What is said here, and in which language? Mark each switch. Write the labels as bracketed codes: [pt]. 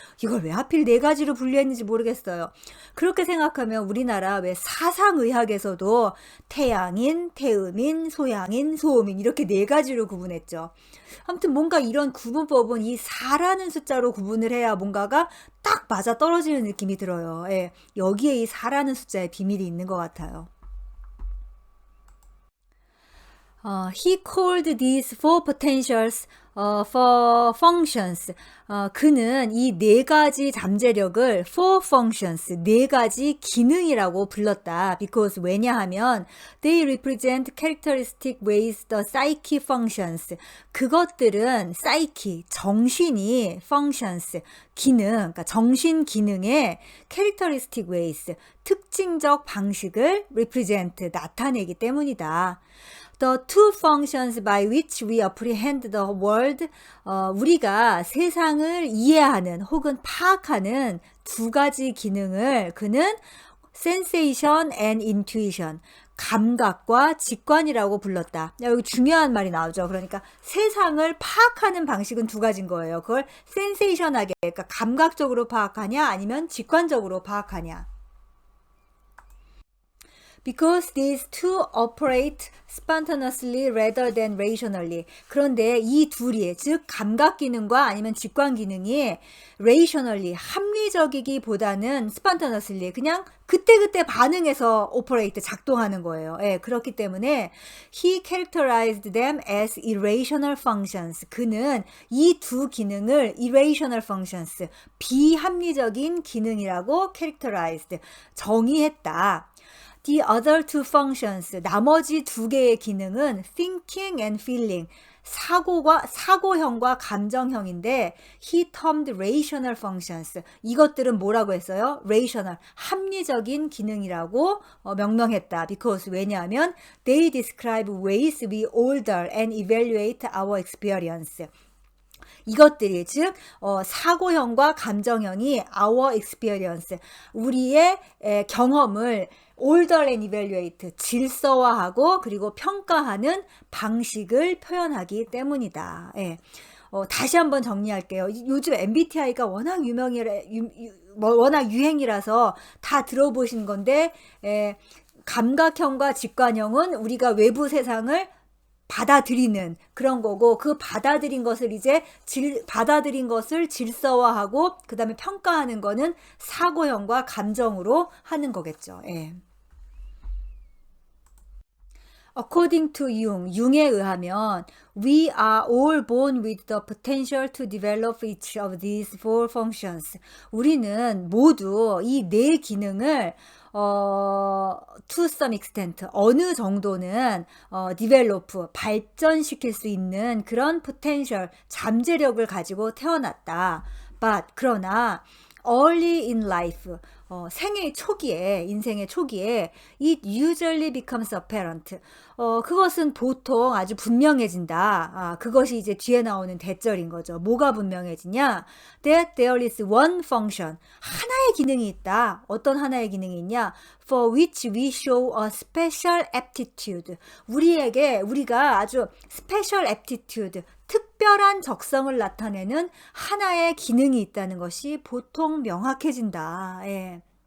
[ko] 이걸 왜 하필 네 가지로 분류했는지 모르겠어요. 그렇게 생각하면 우리나라 왜 사상의학에서도 태양인, 태음인, 소양인, 소음인 이렇게 네 가지로 구분했죠. 아무튼 뭔가 이런 구분법은 이 4라는 숫자로 구분을 해야 뭔가가 딱 맞아 떨어지는 느낌이 들어요. 예, 여기에 이 4라는 숫자에 비밀이 있는 것 같아요. [en] He called these four potentials for functions. [ko] 그는 이 네 가지 잠재력을 [en] four functions, [ko] 네 가지 기능이라고 불렀다. [en] Because 왜냐하면 they represent characteristic ways the psyche functions. [ko] 그것들은 psyche, 정신이 functions, 기능, 그러니까 정신 기능의 characteristic ways, 특징적 방식을 represent, 나타내기 때문이다. [en] The two functions by which we apprehend the world, [ko] 우리가 세상을 이해하는 혹은 파악하는 두 가지 기능을 그는 [en] sensation and intuition, [ko] 감각과 직관이라고 불렀다. 여기 중요한 말이 나오죠. 그러니까 세상을 파악하는 방식은 두 가지인 거예요. 그걸 sensation하게, 그러니까 감각적으로 파악하냐 아니면 직관적으로 파악하냐. [en] Because these two operate spontaneously rather than rationally. [ko] 그런데 이 둘이, 즉 감각 기능과 아니면 직관 기능이 rationally, 합리적이기보다는 spontaneously, 그냥 그때그때 반응해서 operate, 작동하는 거예요. 예, 그렇기 때문에 [en] he characterized them as irrational functions. [ko] 그는 이 두 기능을 irrational functions, 비합리적인 기능이라고 characterized, 정의했다. [en] The other two functions, [ko] 나머지 두 개의 기능은 [en] thinking and feeling, [ko] 사고형과 감정형인데 [en] he termed rational functions. [ko] 이것들은 뭐라고 했어요? rational, 합리적인 기능이라고 명명했다. [en] Because 왜냐하면 they describe ways we alter and evaluate our experience. [ko] 이것들이 즉 사고형과 감정형이 our experience, 우리의 경험을 [en] order and evaluate, [ko] 질서화하고 그리고 평가하는 방식을 표현하기 때문이다. 예. 다시 한번 정리할게요. 요즘 MBTI가 워낙 워낙 유행이라서 다 들어보신 건데, 감각형과 직관형은 우리가 외부 세상을 받아들이는 그런 거고, 그 받아들인 것을 받아들인 것을 질서화하고 그 다음에 평가하는 거는 사고형과 감정으로 하는 거겠죠. 예. [en] According to [ko] 융에 의하면 [en] we are all born with the potential to develop each of these four functions. [ko] 우리는 모두 이 네 기능을 [en] to some extent [ko] 어느 정도는 develop 발전시킬 수 있는 그런 potential 잠재력을 가지고 태어났다. [en] But 그러나 early in life [ko] 인생의 초기에 [en] it usually becomes apparent. [ko] 그것은 보통 아주 분명해진다. 그것이 이제 뒤에 나오는 대절인 거죠. 뭐가 분명해지냐? [en] That there is one function. [ko] 하나의 기능이 있다. 어떤 하나의 기능이 있냐? [en] For which we show a special aptitude. [ko] 우리가 아주 special aptitude, 특별한 적성을 나타내는 하나의 기능이 있다는 것이 보통 명확해진다. 예.